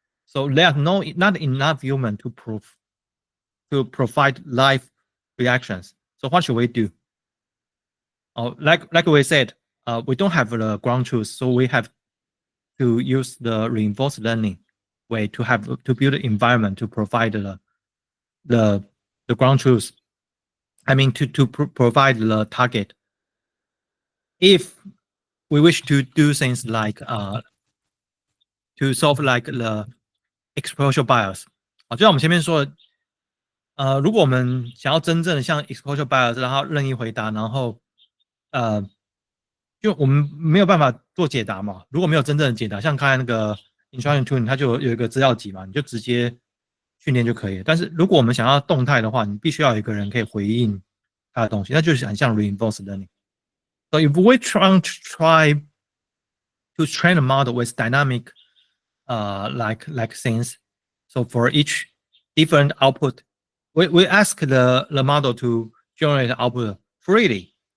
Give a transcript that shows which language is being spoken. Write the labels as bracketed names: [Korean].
[English] So there's not enough human to provide live reactions. So what should we do? Like we said, we don't have the ground truth, so we have to use the reinforced learning way to build an environment to provide the ground truth. To provide the target. If we wish to do things like to solve like the exposure bias， [Chinese] 就像我们前面说的，如果我们想要真正像 exposure bias，然后任意回答，然后就我们没有办法做解答嘛。如果没有真正的解答，像刚才那个 instruction tuning，它就有一个资料集嘛，你就直接训练就可以了。但是如果我们想要动态的话，你必须要有一个人可以回应它的东西，那就是很像 reinforced learning。 [English] So if we try to train a model with dynamic like things, so for each different output, we ask the model to generate output freely.